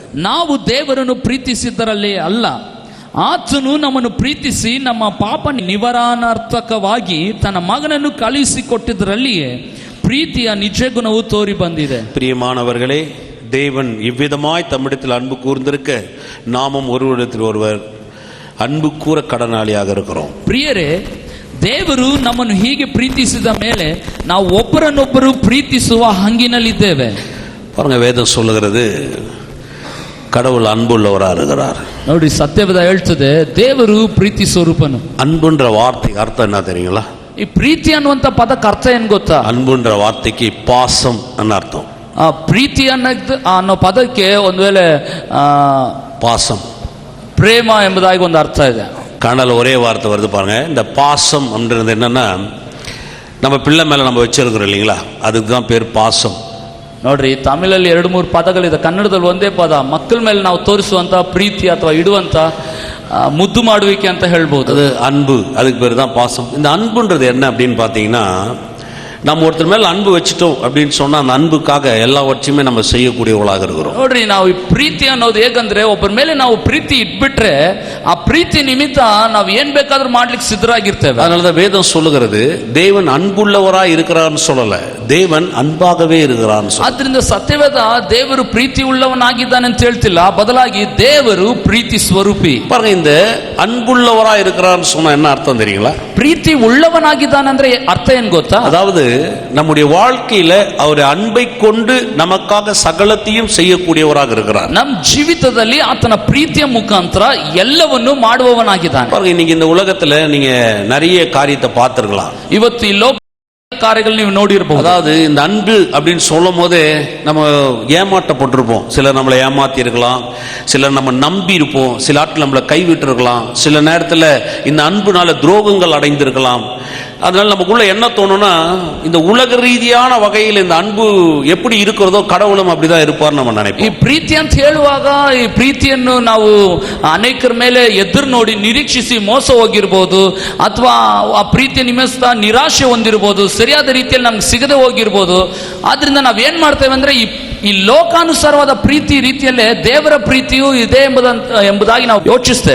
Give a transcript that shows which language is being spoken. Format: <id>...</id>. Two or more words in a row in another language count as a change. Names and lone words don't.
<kn>ನಾವು ದೇವರನ್ನು ಪ್ರೀತಿಸಿದ್ದರಲ್ಲೇ ಅಲ್ಲ, ಆತನು ನಮ್ಮನ್ನು ಪ್ರೀತಿಸಿ ನಮ್ಮ ಪಾಪ ನಿವಾರಣಾರ್ಥಕವಾಗಿ ತನ್ನ ಮಗನನ್ನು ಕಳುಹಿಸಿಕೊಟ್ಟಿದ್ದರಲ್ಲಿಯೇ ಪ್ರೀತಿಯ ನಿಜ ಗುಣವು ತೋರಿ ಬಂದಿದೆ.</kn> <ta>பிரியமானவர்களே, தேவன் இவ்விதமாய் தம்மிடத்தில் அன்பு கூர்ந்திருக்க நாமும் ஒருவரிடத்தில் ஒருவர் அன்பு கூற கடனாளியாக இருக்கிறோம்.</ta> <kn>ಪ್ರಿಯರೇ, ದೇವರು ನಮ್ಮನ್ನು ಹೀಗೆ ಪ್ರೀತಿಸಿದ ಮೇಲೆ ನಾವು ಒಬ್ಬರನ್ನೊಬ್ಬರು ಪ್ರೀತಿಸುವ ಹಂಗಿನಲ್ಲಿದ್ದೇವೆ.</kn> <ta>பாருங்க, வேதம் சொல்லுகிறது கடவுள் அன்புள்ளவராக இருக்கிறார்.</ta> <kn>ನೋಡಿ, ಸತ್ಯವೇದ ಹೇಳ್ತದೆ ದೇವರು ಪ್ರೀತಿ ಸ್ವರೂಪನು.</kn> <ta>அன்புன்ற வார்த்தைக்கு அர்த்தம் என்ன தெரியுங்களா?</ta> <kn>ಈ ಪ್ರೀತಿ ಅನ್ನುವಂತ ಪದಕ್ಕೆ ಅರ್ಥ ಏನ್ ಗೊತ್ತಾ?</kn> <ta>அன்புன்ற வார்த்தைக்கு பாசம் அன்னு அர்த்தம்.</ta> <kn>ಪ್ರೀತಿ ಅನ್ನೋ ಪದಕ್ಕೆ ಒಂದು ವೇಳೆ</kn> <ta>பாசம்,</ta> <kn>ಪ್ರೇಮ ಎಂಬುದಾಗಿ ಒಂದು ಅರ್ಥ ಇದೆ.</kn> <ta>கனல் ஒரே வார்த்தை வருது பாருங்க. இந்த பாசம் அப்படின்றது என்னன்னா, நம்ம பிள்ளை மேல நம்ம வச்சிருக்கிறோம் இல்லைங்களா, அதுக்கு தான் பேர் பாசம்.</ta> <kn>ನೋಡ್ರಿ, ತಮಿಳಲ್ಲಿ 2-3 ಪದಗಳಿದೆ, ಕನ್ನಡದಲ್ಲಿ ಒಂದೇ ಪದ. ಮಕ್ಕಳ ಮೇಲೆ ನಾವು ತೋರಿಸುವಂತ ಪ್ರೀತಿ ಅಥವಾ ಇಡುವಂತ ಮುದ್ದು ಮಾಡುವಿಕೆ ಅಂತ ಹೇಳ್ಬೋದು.</kn> <ta>அது அன்பு, அதுக்கு பேர் தான் பாசம். இந்த அன்புன்றது என்ன அப்படின்னு பாத்தீங்கன்னா, நம்ம ஒருத்தர் மேல அன்பு வச்சுட்டோம் அப்படின்னு சொன்னா அந்த அன்புக்காக எல்லாவற்றையுமே நம்ம செய்யக்கூடியவர்களாக இருக்கிறோம்.</ta> <kn>ನೋಡ್ರಿ, ನಾವು ಈ ಪ್ರೀತಿ ಅನ್ನೋದು ಹೇಗಂದ್ರೆ, ಒಬ್ಬರ ಮೇಲೆ ನಾವು ಪ್ರೀತಿ ಇಟ್ಬಿಟ್ರೆ ಆ ಪ್ರೀತಿ ನಿಮಿತ್ತ ನಾವು ಏನ್ ಬೇಕಾದ್ರೂ ಮಾಡ್ಲಿಕ್ಕೆ ಸಿದ್ಧರಾಗಿರ್ತೇವೆ.</kn> <ta>அதனாலதான் வேதம் சொல்லுகிறது தேவன் அன்புள்ளவராய் இருக்கிறார்னு சொல்லல, தேவன் அன்பாகவே இருக்கிறார்னு சொல்ல.</ta> <kn>ಆದ್ರಿಂದ ಸತ್ಯವೇದ ದೇವರು ಪ್ರೀತಿ ಉಳ್ಳವನಾಗಿದ್ದಾನೆ ಅಂತ ಹೇಳ್ತಿಲ್ಲ, ಬದಲಾಗಿ ದೇವರು ಪ್ರೀತಿ ಸ್ವರೂಪಿ.</kn> <ta>பாருங்க, இந்த அன்புள்ளவராய் இருக்கிறார்னு சொன்னா என்ன அர்த்தம் தெரியுங்களா?</ta> <kn>ಪ್ರೀತಿ ಉಳ್ಳವನಾಗಿದ್ದಾನೆ ಅಂದ್ರೆ ಅರ್ಥ ಏನ್ ಗೊತ್ತಾ?</kn> <ta>அதாவது நம்முடைய வாழ்க்கையில அவர் அன்பை கொண்டு நமக்காக சகலத்தையும் செய்யக்கூடியவராக இருக்கிறார்.</ta> <kn>ನಮ್ಮ ಜೀವಿತದಲ್ಲಿ ಆತನ ಪ್ರೀತಿಯ ಮುಖಾಂತರ ಎಲ್ಲವನ್ನು ಮಾಡುವವನಾಗಿದ್ದಾನೆ.</kn> <ta>பாருங்க, இன்னைக்கு இந்த உலகத்துல நீங்க நிறைய காரியத்தை பார்த்திருக்கலாம்.</ta> <kn>ಇವತ್ತು ಈ ಲೋಕ ಕಾರ್ಯಗಳು ನೀವು ನೋಡಿರಬಹುದು.</kn> <ta>அதாவது இந்த அன்பு அப்படின்னு சொல்லும் போதே நம்ம ஏமாற்றப்பட்டிருப்போம். சிலர் நம்மளை ஏமாத்தி இருக்கலாம், சிலர் நம்ம நம்பி இருப்போம், சில ஆட்கள் நம்மளை கைவிட்டு இருக்கலாம், சில நேரத்தில் இந்த அன்புனால துரோகங்கள் அடைந்திருக்கலாம். அதனால நமக்குள்ள என்ன தோணும்னா, இந்த உலக ரீதியான வகையில் இந்த அன்பு எப்படி இருக்கிறதோ கடவுளும் அப்படிதான் இருப்பார் நம்ம</ta> <kn>ಈ</kn> <ta>நினைப்போம்.</ta> <kn>ಪ್ರೀತಿ ಅಂತ ಹೇಳುವಾಗ ಈ ಪ್ರೀತಿಯನ್ನು ನಾವು ಅನೇಕರ ಮೇಲೆ ಎದುರು ನೋಡಿ ನಿರೀಕ್ಷಿಸಿ ಮೋಸ ಹೋಗಿರ್ಬೋದು, ಅಥವಾ ಆ ಪ್ರೀತಿಯ ನಿಮಿತ್ತ ನಿರಾಶೆ ಹೊಂದಿರಬಹುದು, ಸರಿಯಾದ ರೀತಿಯಲ್ಲಿ ನಮ್ಗೆ ಸಿಗದೆ ಹೋಗಿರ್ಬೋದು. ಆದ್ರಿಂದ ನಾವೇನ್ ಮಾಡ್ತೇವೆ ಅಂದ್ರೆ ಈ ಲೋಕಾನುಸಾರವಾದ ಪ್ರೀತಿ ರೀತಿಯಲ್ಲೇ ದೇವರ ಪ್ರೀತಿಯೂ ಇದೆ ಎಂಬುದಾಗಿ ನಾವು ಯೋಚಿಸ್ತೇವೆ.</kn>